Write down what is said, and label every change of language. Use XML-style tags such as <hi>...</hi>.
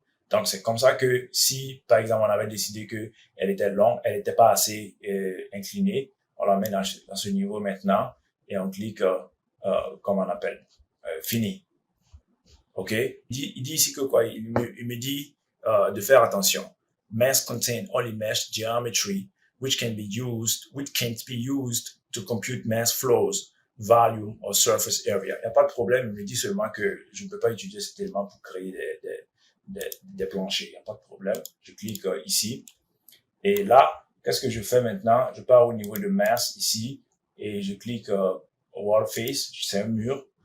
<fr>Donc, c'est comme ça que si, par exemple, on avait décidé que elle était longue, elle n'était pas assez inclinée, on la met dans ce niveau maintenant et on clique, comment on appelle, fini. OK? Il dit ici que quoi? Il me dit de faire attention.</fr> <en>Mass contain only mesh geometry which can't be used to compute mass flows, volume or surface area.</en> <fr>Il n'y a pas de problème, il me dit seulement que je ne peux pas utiliser cet élément pour créer des planchers. Il n'y a pas de problème. Je clique ici. Et là, qu'est-ce que je fais maintenant? Je pars au niveau de mass ici et je clique wall face, c'est un mur.</fr>